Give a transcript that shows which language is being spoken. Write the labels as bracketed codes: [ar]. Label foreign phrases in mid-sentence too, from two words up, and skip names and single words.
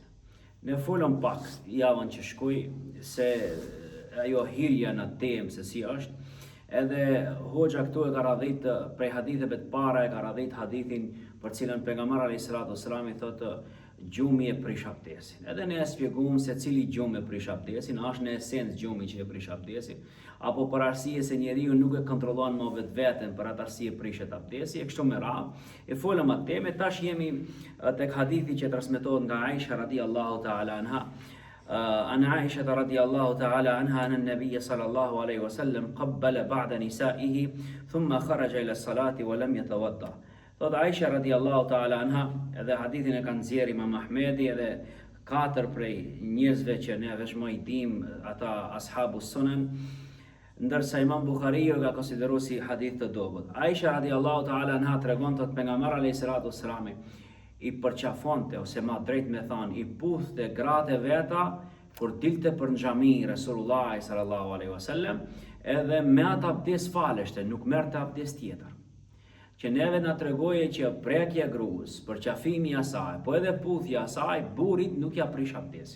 [sq] Ne folëm pak javën që shkoi se ajo hirja në temë se si është, edhe hoxha këtu e ka radhit prej haditheve të para, e ka radhit hadithin për cilën pejgamberi [ar] عليه الصلاة والسلام [sq] i thotë gjumi e prish abdesin. Edhe ne e shpjegojmë se cili gjumi e prish abdesin, është në esencë gjumi që e prish abdesin, apo për arsye se njeriu nuk e kontrollon më vetveten për atë arsye prishet abdesi, e kështu me radhë. E folëm atë temë, tash jemi tek hadithi që transmetohet nga Aisha [ar] رضي الله تعالى عنها. عن عائشة رضي الله تعالى عنها أن النبي صلى الله عليه وسلم قبل بعد نسائه ثم خرج إلى الصلاة ولم يتوضأ. [sq] Thot Aisha [ar] رضي الله تعالى عنها, [sq] edhe hadithin e kanë nxjerrë Imam Ahmedi edhe katër prej njerëzve që ne veç më i dim, ata [ar] أصحاب السنن, [sq] ndërsa Imam Bukhariu ka konsideruar si hadith të dobët. Aisha [ar] رضي الله تعالى عنها [sq] tregon thot pejgamberi [ar] عليه الصلاة والسلام [sq] i përqafonte, ose ma drejt me thanë, i puthte gratë e veta kur dilte për në xhami Resulullah [ar] صلى الله عليه وسلم, [sq] edhe me atë abdes faleshte, nuk merrte abdes tjetër. Që neve na tregoje që prekja gruas, përqafimi i asaj, po edhe puthja e asaj, burrit nuk ja prish abdesin.